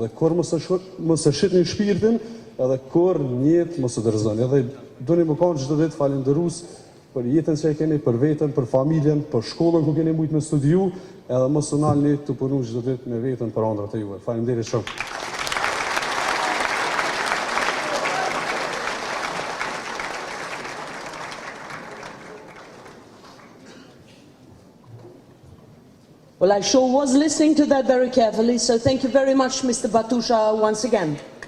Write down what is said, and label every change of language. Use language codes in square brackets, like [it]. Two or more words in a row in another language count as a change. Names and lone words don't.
[sq] Edhe kur mos e shitni shpirtin, edhe kur njët mos e dërzoni. Edhe doni më kanë çdo ditë falenderus për jetën që e keni, për veten, për familjen, për shkollën ku keni mujtë me studiu, edhe mos u nalni të punu çdo ditë me veten për andrat e juve. Faleminderit shumë. [en] Well, I sure was listening to that very carefully, so thank you very much, Mr. Batusha, once again.